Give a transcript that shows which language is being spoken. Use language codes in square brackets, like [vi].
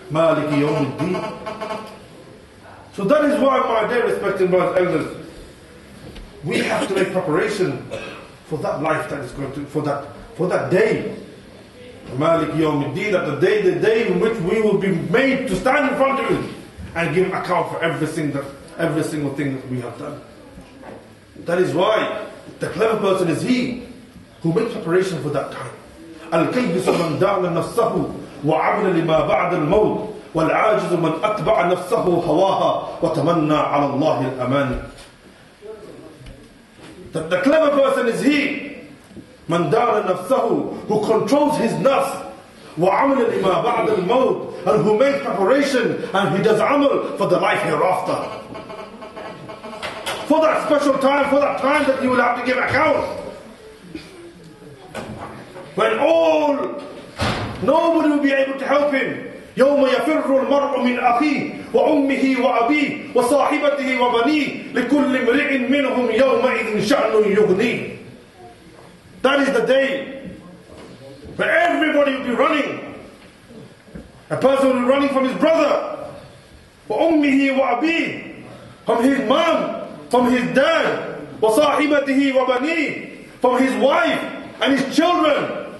[ar] Maaliki Yaumiddeen. [en] So that is why, my dear respected brothers and elders, we have to make preparation for that life that is going to, for that day. [ar] Maaliki Yaumiddeen, [en] that the day in which we will be made to stand in front of Him and give account for every single thing that we have done. That is why the clever person is he who makes preparation for that time. [ar] الكيس من دان نفسه وعمل لما بعد الموت والعاجز من أتبع نفسه هواها وتمنى على الله الأمان. [en] That the clever person is he, [ar] من دان نفسه, [en] who controls his nafs, [ar] وعمل لما بعد الموت, [en] and who makes preparation and he does amal for the life hereafter. For that special time, for that time that he will have to give account. When nobody will be able to help him. [ar] يوم يفر المرء من أخيه وأمه وأبيه وصاحبته وبنيه لكل امرئ منهم يومئذ شأن يغنيه. [en] That is the day where everybody will be running. A person will be running from his brother, [ar] وأمه وأبيه, [en] from his mom, from his dad, [ar] وصاحبته وبنيه, [en] from his wife and his children.